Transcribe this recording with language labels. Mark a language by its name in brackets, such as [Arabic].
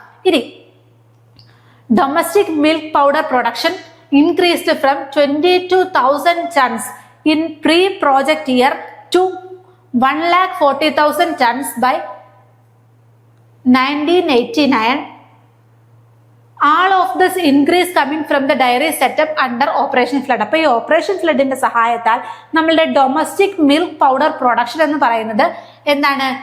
[English] ഇനി domestic milk powder production increased from 22,000 tons in pre-project year to 140,000 tons by 1989. All of this increase coming from the dairy setup under Operation Flood. [Malayalam] അപ്പോൾ ഈ operation ഫ്ലഡിന്റെ സഹായത്താൽ നമ്മളുടെ domestic milk powder production എന്ന് പറയുന്നത് എന്താണ്?